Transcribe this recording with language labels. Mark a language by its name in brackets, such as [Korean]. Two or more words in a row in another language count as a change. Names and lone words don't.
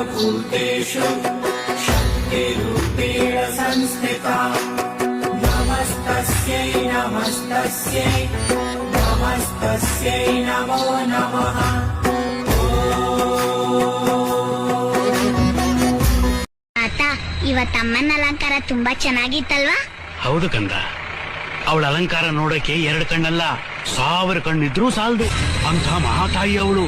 [Sanskrit] सर्वभूतेषु शक्तिरूपेण संस्थिता नमस्तस्यै नमस्तस्यै नमस्तस्यै नमो नमः। [Kannada] ತಾತ, ಇವತ್ತಮ್ಮನ ಅಲಂಕಾರ ತುಂಬಾ ಚೆನ್ನಾಗಿತ್ತಲ್ವಾ? ಹೌದು ಕಂದ, ಅವಳ ಅಲಂಕಾರ ನೋಡಕ್ಕೆ 2 ಕಣ್ಣಲ್ಲ 1000 ಕಣ್ಣಿದ್ರೂ ಸಾಲದು ಅಂತ ಮಹಾತಾಯಿ ಅವಳು.